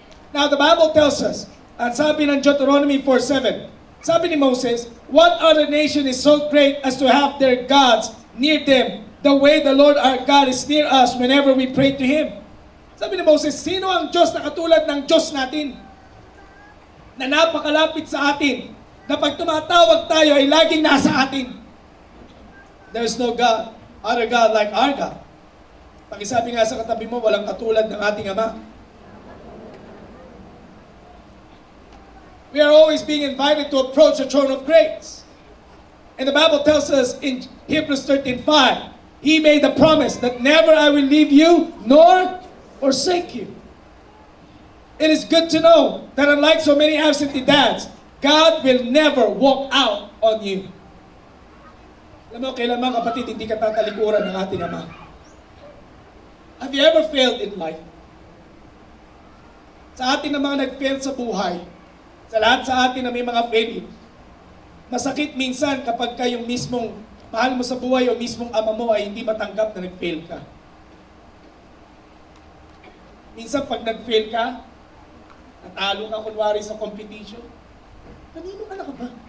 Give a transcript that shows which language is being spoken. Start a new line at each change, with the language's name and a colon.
English: Now, the Bible tells us,
Filipino: at sabi ng Deuteronomy 4:7, sabi ni Moses,
English: what other nation is so great as to have their gods near them, the way the Lord our God is near us whenever we pray to Him?
Filipino: Sabi ni Moses, sino ang Diyos na katulad ng Diyos natin? Na napakalapit sa atin, na pag tumatawag tayo ay laging nasa atin.
English: There is no God, other God like our God.
Filipino: Pakisabi nga sa katabi mo, walang katulad ng ating Ama.
English: We are always being invited to approach the throne of grace. And the Bible tells us in Hebrews 13:5, He made the promise that never I will leave you nor forsake you. It is good to know that unlike so many absentee dads, God will never walk out on you.
Filipino: Alam mo, kailangan kapatid, hindi ka tatalikuran ng ating Ama.
English: Have you ever failed in life?
Filipino: Sa atin na mga nag-fail sa buhay, sa lahat sa atin na may mga failure, masakit minsan kapag yung mismong mahal mo sa buhay o mismong ama mo ay hindi matanggap na nag-fail ka. Minsan pag nag-fail ka, natalo ka kunwari sa competition, kanino ka na ka ba?